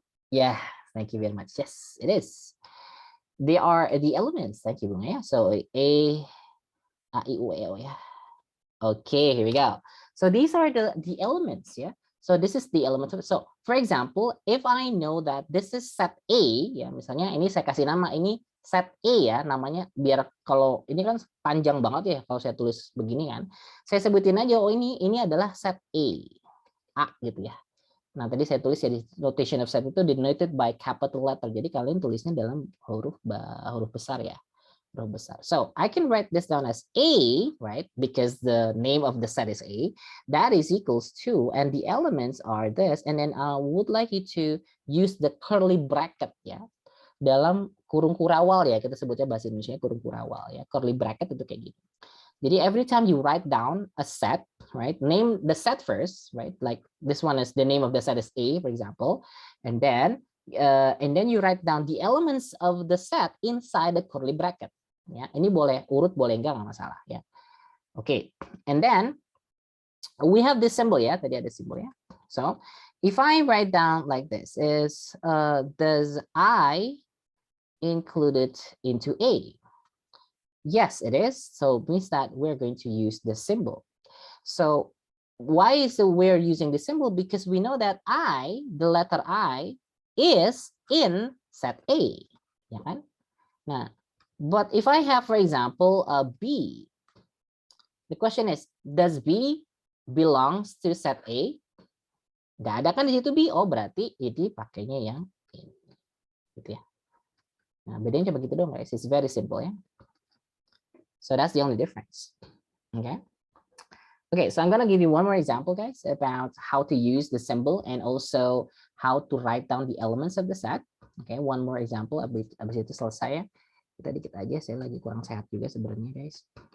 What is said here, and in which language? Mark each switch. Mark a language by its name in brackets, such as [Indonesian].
[English] Yeah, thank you very much. Yes, it is. They are the elements. Thank you, Bunga. Yeah. So A, I, U, E, O. Yeah. Okay, here we go. So these are the elements. Yeah. So this is the element of it. So for example, if I know that this is set A, [Indonesian] ya misalnya ini saya kasih nama ini set A ya namanya, biar kalau ini kan panjang banget ya kalau saya tulis begini kan, saya sebutin aja oh ini adalah set A gitu ya. Nah tadi saya tulis ya di notation of set itu denoted by capital letter. Jadi kalian tulisnya dalam huruf besar ya. [English] So I can write this down as A, right? Because the name of the set is A. That is equals to, and the elements are this. And then I would like you to use the curly bracket ya. [Indonesian] Dalam kurung kurawal ya, kita sebutnya bahasa Indonesia kurung kurawal ya. Curly bracket itu kayak gitu. [English] Jadi every time you write down a set, right? Name the set first, right? Like this one is the name of the set is A, for example, and then you write down the elements of the set inside the curly bracket. [Indonesian] Ya, ini boleh urut, boleh enggak, nggak masalah ya. [English] Oke, and then we have this symbol ya. [Indonesian] Tadi ada symbol ya. [English] So if I write down like this, is does I included into A? Yes, it is. So it means that we're going to use the symbol. So why is it we're using the symbol? Because we know that I, the letter I, is in set A. [Indonesian] Ya kan? [English] Nah, but if I have, for example, a B, the question is, does B belongs to set A? [Indonesian] Nggak ada kan di situ B. Oh, berarti ini pakainya yang ini. Gitu ya. Nah, bedanya coba gitu dong, guys. [English] It's very simple ya. So that's the only difference. Okay. Okay, so I'm going to give you one more example, guys, about how to use the symbol and also how to write down the elements of the set. Okay, one more example. [Indonesian] Abis itu selesai ya. Kita dikit aja, saya lagi kurang sehat juga sebenarnya, guys.